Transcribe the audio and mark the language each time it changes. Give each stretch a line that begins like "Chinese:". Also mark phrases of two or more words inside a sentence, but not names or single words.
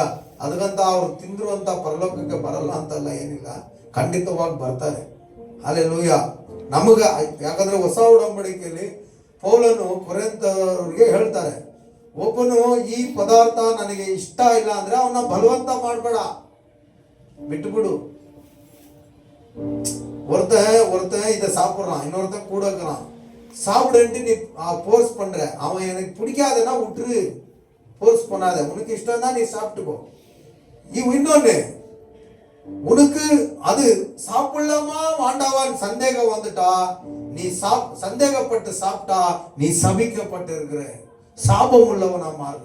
Kannada: ಅದಕ್ಕಂತ ಅವ್ರು ತಿಂದ್ರು ಅಂತ ಪರಲೋಕಕ್ಕೆ ಬರಲ್ಲ ಅಂತಲ್ಲ, ಏನಿಲ್ಲ, ಖಂಡಿತವಾಗಿ ಬರ್ತಾರೆ. ಹಲ್ಲೆಲೂಯಾ. ಯಾಕಂದ್ರೆ ಹೊಸ ಒಡಂಬಡಿಕೆಯಲ್ಲಿ ಪೌಲನು ಕೊರಿಂಥದವರಿಗೆ ಹೇಳ್ತಾರೆ, ಒಬ್ಬನು ಈ ಪದಾರ್ಥ ನನಗೆ ಇಷ್ಟ ಇಲ್ಲ ಅಂದ್ರೆ ಅವನ್ನ ಬಲವಂತ ಮಾಡಬೇಡ, ಬಿಟ್ಟುಬಿಡು.
Tamil: ஒருத்தன் இதை சாப்பிட்றான், இன்னொருத்தன் கூட இருக்கிறான். சாப்பிடுன்ட்டு நீ போர்ஸ் பண்ற, அவன் எனக்கு பிடிக்காதுன்னா விட்டுரு, போர்ஸ் பண்ணாத. உனக்கு இஷ்டம் தான் நீ சாப்பிட்டுக்கோ. இன்னொன்னு, உனக்கு அது சாப்பிடலாமா வாண்டாவான்னு சந்தேகம் வந்துட்டா, நீ சந்தேகப்பட்டு சாப்பிட்டா நீ சபிக்கப்பட்டு இருக்கிற, சாபம் உள்ளவனா மாறுற.